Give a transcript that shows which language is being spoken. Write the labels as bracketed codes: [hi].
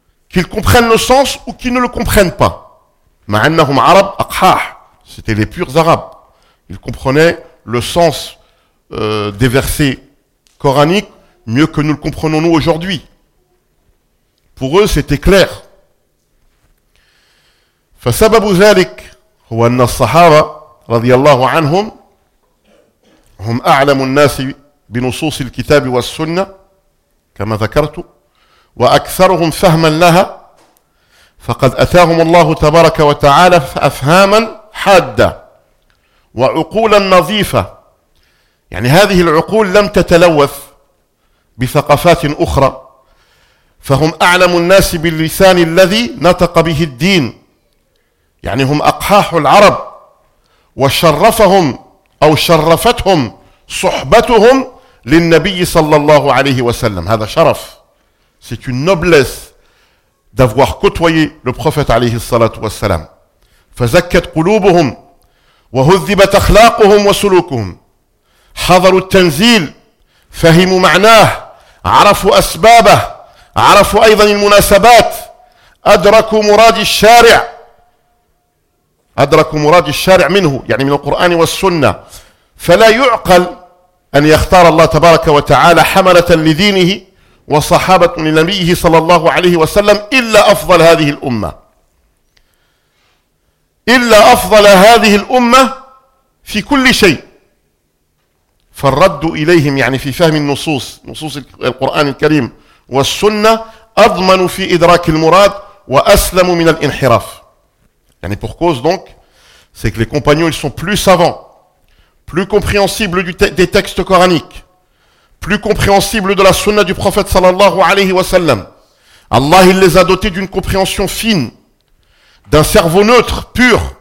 [fr] qu'ils comprennent le sens ou qu'ils ne le comprennent pas [ar] مع أنهم عرب أقحاح [fr] c'était les purs arabes ils comprenaient le sens des versets coraniques mieux que nous le comprenons nous aujourd'hui. Pour eux, c'était clair. [ar] فَسَبَبُ ذَلِكَ هُوَ أَنَّ الصَّحَابَ رَضِيَ اللَّهُ عَنْهُمْ هُمْ أَعْلَمُ النَّاسِ بِنُصُوصِ الْكِتَابِ وَالسُّنَّةِ كَمَا ذَكَرْتُ وَأَكْثَرُهُمْ فَهْمًا لَهَا فَقَدْ أَتَاهُمُ اللَّهُ تَبَارَكَ وَتَعَالَى أَفْهَامًا حَادَّةً وَعُقُولًا نَظِيفَةً يعني هذه العقول لم تتلوث بثقافات أخرى فهم أعلم الناس باللسان الذي نطق به الدين يعني هم أقحاح العرب وشرفهم أو شرفتهم صحبتهم للنبي صلى الله عليه وسلم. هذا شرف. [fr] C'est une noblesse d'avoir côtoyé le prophète [ar] عليه الصلاة والسلام. فزكت قلوبهم وهذبت أخلاقهم وسلوكهم. حضروا التنزيل فهموا معناه عرفوا أسبابه عرفوا أيضا المناسبات أدركوا مراد الشارع أدركوا مراد الشارع منه يعني من القرآن والسنة. فلا يعقل أن يختار الله تبارك وتعالى حملة لدينه وصحابة لنبيه صلى الله عليه وسلم إلا أفضل هذه الأمة إلا أفضل هذه الأمة في كل شيء. فالرد إليهم يعني في فهم النصوص نصوص القرآن الكريم والسنة أضمن في إدراك المراد وأسلم من الانحراف. [fr] يعني pour cause donc c'est que les compagnons ils sont plus savants, plus compréhensibles des textes coraniques, plus compréhensibles de la sunna du prophète [ar] sallallahu alayhi wa sallam. [fr] Allah il les a dotés d'une compréhension fine, d'un cerveau neutre, pur.